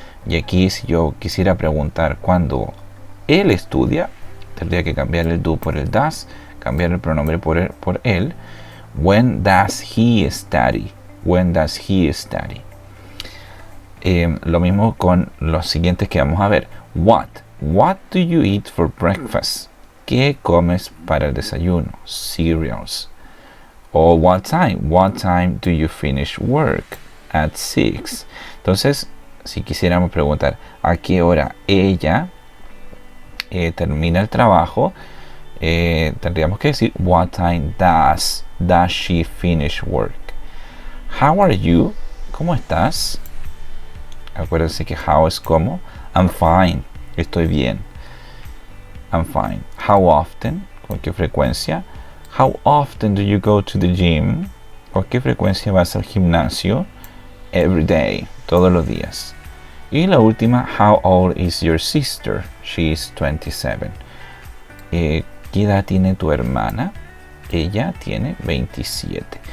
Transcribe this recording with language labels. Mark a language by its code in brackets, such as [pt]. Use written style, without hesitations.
[es] Y aquí si yo quisiera preguntar cuándo él estudia, tendría que cambiar el do por el does, cambiar el pronombre por él. [en] When does he study? When does he study? [es] Lo mismo con los siguientes que vamos a ver. [en] What do you eat for breakfast? [es] ¿Qué comes para el desayuno? [en] Cereals. O what time do you finish work? At 6. [es] Entonces, si quisiéramos preguntar a qué hora ella termina el trabajo, tendríamos que decir [en] what time does she finish work. How are you? [es] ¿Cómo estás? Acuérdense que how es como. [en] I'm fine. [es] Estoy bien. [en] I'm fine. How often? [es] ¿Con qué frecuencia? [en] How often do you go to the gym? [es] ¿Con qué frecuencia vas al gimnasio? [en] Every day. [es] Todos los días. Y la última, [en] how old is your sister? She is 27. [es] ¿Qué edad tiene tu hermana? Ella tiene 27.